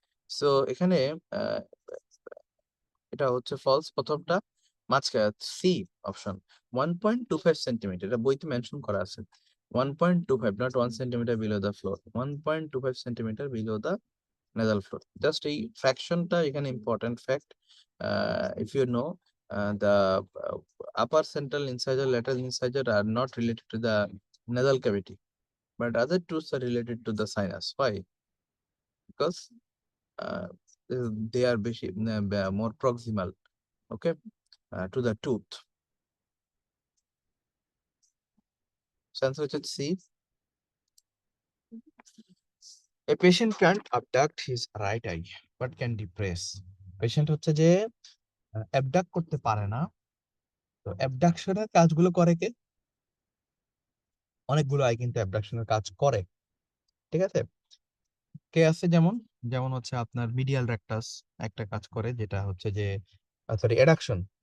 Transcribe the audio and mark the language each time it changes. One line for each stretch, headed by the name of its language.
Bangla: So এখানে আহ, এটা হচ্ছে ফলস প্রথমটা। মাঝখানে সি অপশন 1.25 সেন্টিমিটার, এটা বইতে মেনশন করা আছে।
English: 1.25 not 1 centimetre below the floor, 1.25 centimetre below the nasal floor.
Bangla: Just এই ফ্র্যাকশনটা এখানে
English: Important fact. If you know The upper central incisor, lateral incisor are not related to the nasal cavity, but other tooths are related to the sinus. Why? Because uh, they are more proximal, okay, to the tooth. So answer হচ্ছে C. A patient can't abduct his right eye, but can depress.
Bangla: Patient হচ্ছে যে abduct করতে পারে না। তো অ্যাবডাকশনের কাজগুলো করে কে? অনেকগুলো আই কিন্তু অ্যাবডাকশনের কাজ করে। ঠিক আছে? কে আছে যেমন? যেমন হচ্ছে আপনার মিডিয়াল রেকটাস একটা কাজ করে, যেটা হচ্ছে যে সরি অ্যাডাকশন।